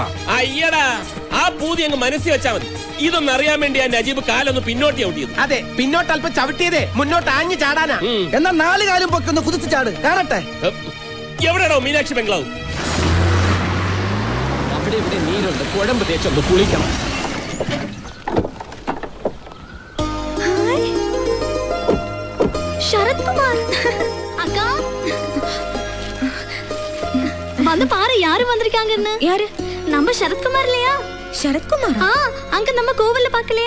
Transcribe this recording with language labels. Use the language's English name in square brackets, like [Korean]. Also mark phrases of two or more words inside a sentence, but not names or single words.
[Malayalam] അയ്യടാ, ആ പൂതി അങ്ങ് മനസ്സിൽ വെച്ചാ മതി. ഇതൊന്നും അറിയാൻ വേണ്ടി ആ നജീബ് കാലൊന്ന് പിന്നോട്ട് ചവിട്ടിയത്. അതെ, പിന്നോട്ട് അല്പം ചവിട്ടിയതേ മുന്നോട്ട് ആഞ്ഞു ചാടാനാ. എന്നാ 4 കാലും പൊക്കൊന്ന് കുതിച്ച് ചാട് കാണട്ടെ. എവിടെയാണോ മീനാക്ഷി ബംഗ്ലാവ്? അവിടെ ഇവിടെ നീരുണ്ട്, കുഴമ്പ് തേച്ചൊന്ന് കുളിക്കണം. [Tamil] ஹாய் சரத்குமார் அக்கா வந்து பாரு யாரு வந்திருக்காங்கன்னு. யாரு? நம்ம சரத்குமார் இல்லையா? சரத்குமார்? அங்க நம்ம கோவில்ல பார்க்கலையா?